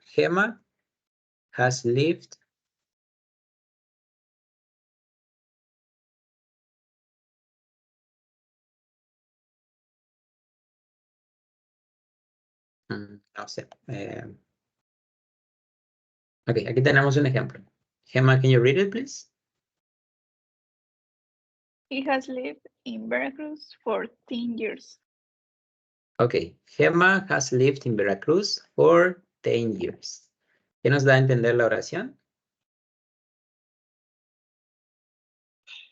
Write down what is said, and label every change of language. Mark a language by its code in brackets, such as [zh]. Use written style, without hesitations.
[en] Gemma has lived [es] no sé. Ok, aquí tenemos un ejemplo. [en] Gemma, can you read it, please? He has lived in Veracruz for 10 years. Ok, Gemma has lived in Veracruz for 10 years. [es] ¿Qué nos da a entender la oración? Gemma ha vivido en Veracruz por 10 años.